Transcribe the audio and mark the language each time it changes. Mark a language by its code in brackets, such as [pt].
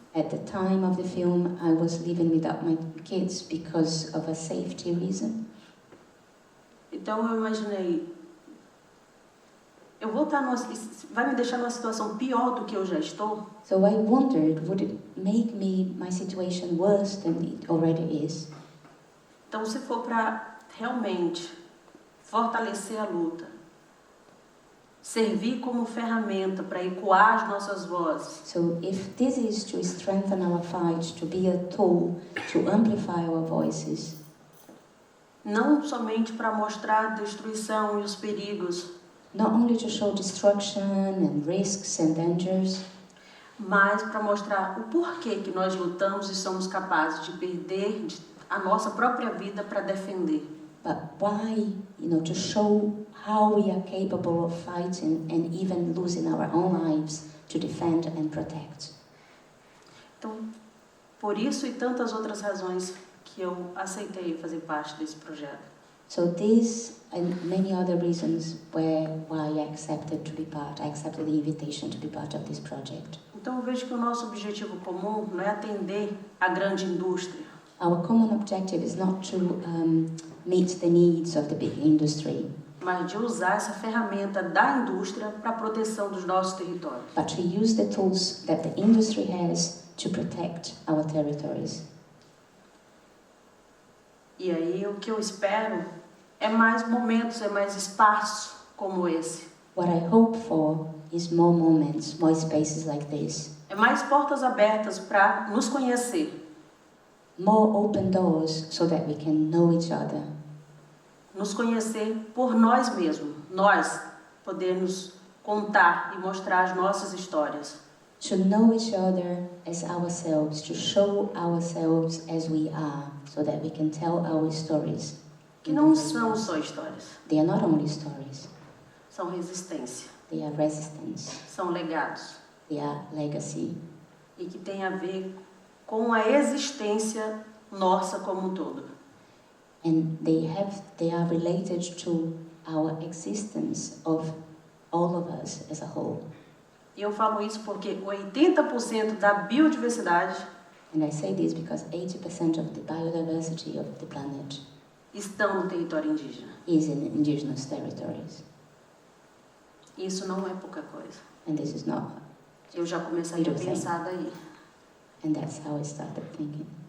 [en] At the time of the film, I was living without my kids because of a safety reason. [pt] Então eu imaginei, eu vou estar vai me deixar numa situação pior do que eu já estou? [en] So I wondered, would it make my situation worse than it already is? [pt] Então se for para realmente fortalecer a luta, servir como ferramenta para ecoar as nossas vozes. [en] So if this is to strengthen our fight, to be a tool, to amplify our voices, [pt] Não somente para mostrar a destruição e os perigos, [en] not only to show destruction and risks and dangers, [pt] mas para mostrar o porquê que nós lutamos e somos capazes de perder a nossa própria vida para defender. [en] but why, to show how we are capable of fighting and even losing our own lives to defend and protect. [pt] Então, por isso e tantas outras razões que eu aceitei fazer parte desse projeto. [en] So these and many other reasons why I accepted to be part. I accepted the invitation to be part of this project. [pt] Então eu vejo que o nosso objetivo comum não é atender a grande indústria. [en] Our common objective is not to meet the needs of the big industry, [pt] mas de usar essa ferramenta da indústria para a proteção dos nossos territórios. [en] but to use the tools that the industry has to protect our territories. [pt] E aí o que eu espero é mais momentos, é mais espaços como esse. [en] What I hope for is more moments, more spaces like this. [pt] É mais portas abertas para nos conhecer. [en] More open doors so that we can know each other. [pt] Nos conhecer por nós mesmos. Nós podermos contar e mostrar as nossas histórias. [en] To know each other as ourselves, to show ourselves as we are, so that we can tell our stories. [pt] Que não são só histórias. [en] They are not only stories. [pt] São resistência. [en] They are resistance. [pt] São legados. [en] They are legacy. [pt] E que tem a ver com a existência nossa como um todo. [en] And they are related to our existence of all of us as a whole. [pt] E eu falo isso porque 80% da biodiversidade [en] And I say this because 80% of the biodiversity of the planet [pt] estão no território indígena. [en] is in indigenous territories. [pt] Isso não é pouca coisa. [en] And this is not. [pt] Eu já comecei a pensar daí. [en] And that's how I started thinking.